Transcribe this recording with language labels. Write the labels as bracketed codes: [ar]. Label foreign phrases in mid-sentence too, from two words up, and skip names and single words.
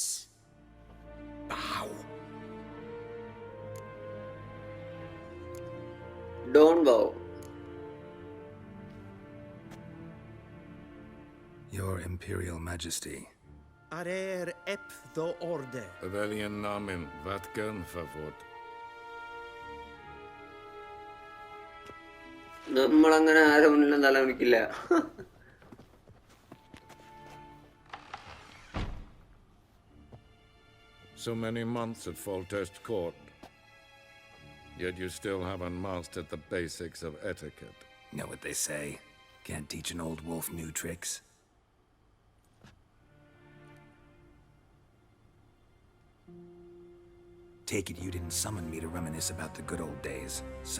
[en] Bow. Don't bow. Your Imperial Majesty. Arer ep the orde. Weljen namen, vatken favort. [ml] നമ്മളങ്ങനെ ആരും മുന്നിലും തല കുനിക്കില്ല. [en] So many months at Foltest Court, yet you still haven't mastered the basics of etiquette. Know what they say? Can't teach an old wolf new tricks. Take it you didn't summon me to reminisce about the good old days, so...